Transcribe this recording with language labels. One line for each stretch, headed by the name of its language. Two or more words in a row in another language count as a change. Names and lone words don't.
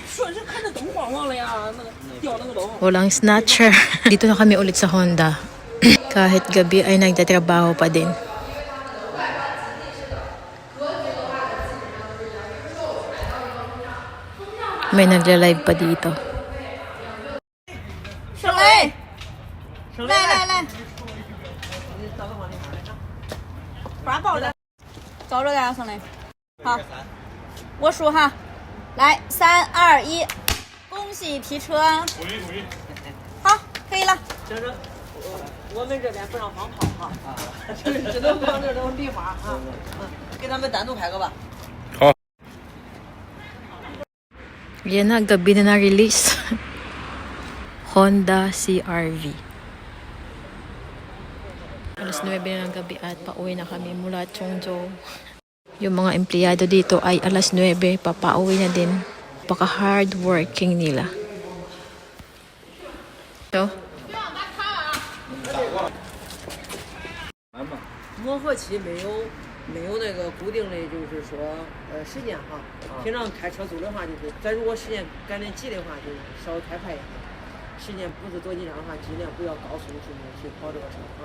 Filipino: Walang snatcher. Dito na kami ulit sa Honda. Kahit gabi ay nagtatrabaho pa din. May nagla-live pa dito.
Chinese: 省雷，来，把抱着，找着点省雷。好，我数哈，来，3、2、1，恭喜提车。好，可以了。我们这边不让放炮哈，只能放这种礼花啊。给他们单独拍个吧。
Filipino: Yan na, gabi na na-release. Honda CR-V. Alas 9 na ng gabi at pauwi na kami mula Chongzhou. Yung mga empleyado dito ay alas 9, papauwi na din. Paka
English: hard working
Filipino: nila. So,
Chinese: 磨合期没有那个固定的，就是说时间哈。平常开车速的话，就是咱如果时间赶得急的话，就稍微开快一点；时间不是多紧张的话，尽量不要高速去跑这个车啊。